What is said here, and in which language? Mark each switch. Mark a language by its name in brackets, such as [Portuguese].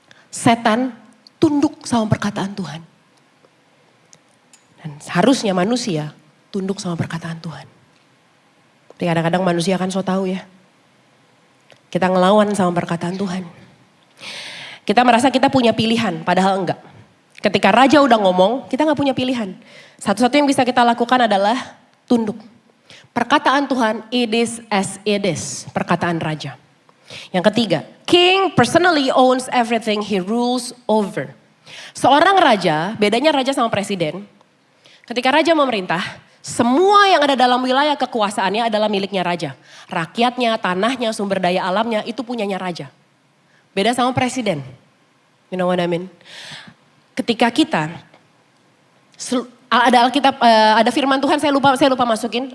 [Indonesian] Setan tunduk sama perkataan Tuhan. Dan seharusnya manusia tunduk sama perkataan Tuhan. Tapi kadang-kadang manusia kan so tahu ya. Kita ngelawan sama perkataan Tuhan. Kita merasa kita punya pilihan, padahal enggak. Ketika raja udah ngomong, kita gak punya pilihan. Satu-satu yang bisa kita lakukan adalah tunduk. Perkataan Tuhan, [English] it is as it is. [Indonesian] Perkataan raja. Yang ketiga, [English] king personally owns everything he rules over. [Indonesian] Seorang raja, bedanya raja sama presiden. Ketika raja memerintah, semua yang ada dalam wilayah kekuasaannya adalah miliknya raja. Rakyatnya, tanahnya, sumber daya alamnya itu punyanya raja. Beda sama presiden. [English] You know what I mean? [Indonesian] Ketika kita ada Alkitab, ada firman Tuhan, saya lupa masukin.